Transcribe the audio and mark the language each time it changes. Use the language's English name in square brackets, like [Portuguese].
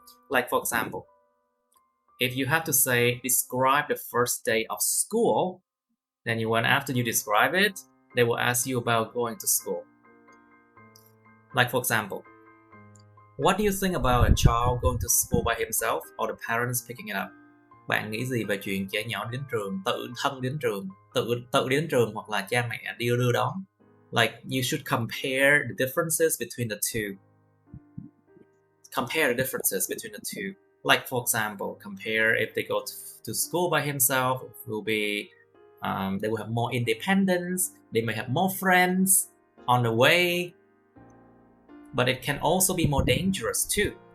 [English] Like for example, if you have to say, describe the first day of school, then after you describe it, they will ask you about going to school. Like for example, what do you think about a child going to school by himself or the parents picking it up? [Vietnamese] Bạn nghĩ gì về chuyện trẻ nhỏ đến trường, tự thân đến trường, tự đến trường hoặc là cha mẹ đưa đón? [English] Like you should compare the differences between the two. Compare the differences between the two. Like for example, compare if they go to school by himself, it will be they will have more independence, they may have more friends on the way, but it can also be more dangerous too.